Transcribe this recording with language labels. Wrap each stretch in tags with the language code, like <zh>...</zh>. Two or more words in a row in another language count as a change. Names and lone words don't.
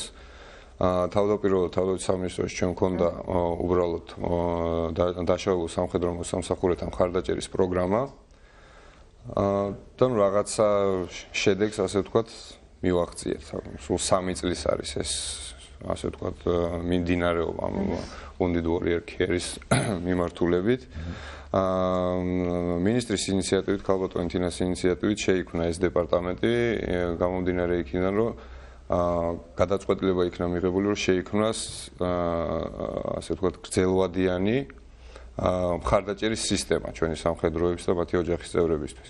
<ka>თავდაპირველად თავდაცვის სამინისტროში ჩვენ მქონდა უბრალოდ დაშავებულ სამხედრო მოსამსახურეთა მხარდაჭერის პროგრამა. და რაღაცა შედეგს, ასე ვთქვათ, მივაღწიეთ. სულ 3 წლის არის ეს, ასე ვთქვათ, მიმდინარეობა</ka> <en>wounded warrior care-</en> <ka>ის მიმართულებით. მინისტრის ინიციატივით, ქალბატონი თინას ინიციატივით შეიქმნა ეს დეპარტამენტი, გამომდინარე იქიდან, რომ გადაწყვეტილება იქნა მიღებული, რომ შეიქმნას, ასე ვთქვათ, გრძელვადიანი მხარდაჭერის სისტემა ჩვენი სამხედროების და მათი ოჯახის წევრებისთვის.</ka>